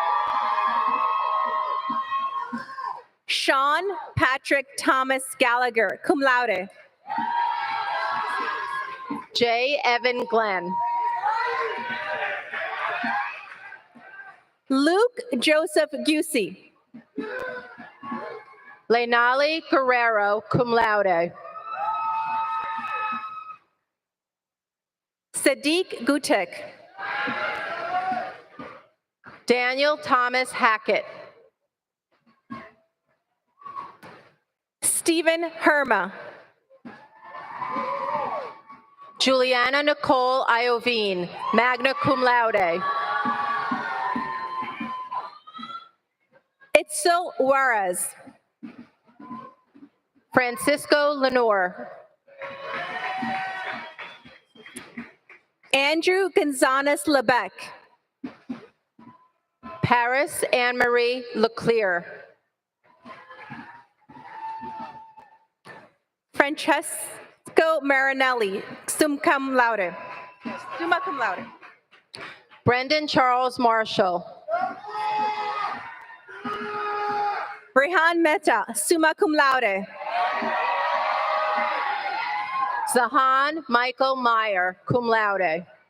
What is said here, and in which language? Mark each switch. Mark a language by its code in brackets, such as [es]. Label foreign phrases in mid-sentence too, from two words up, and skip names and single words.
[en] Sean Patrick Thomas Gallagher, [la] cum laude. [en] J. Evan Glenn. Luke Joseph Busey. Lenali Guerrero, [la] cum laude. [en] Sadiq Gutek. Daniel Thomas Hackett. Stephen Herma. Juliana Nicole Iovine, [la] magna cum laude. [en] Itzel Juarez. Francisco Lenore. Andrew Gonzalez Lebec. Paris Anne-Marie Leclerc. Francesco Marinelli, [la] summa cum laude. Summa cum laude. [en] Brendan Charles Marshall. Rehan Mehta, [la] summa cum laude. [en] Zahan Michael Meyer, [la] cum laude.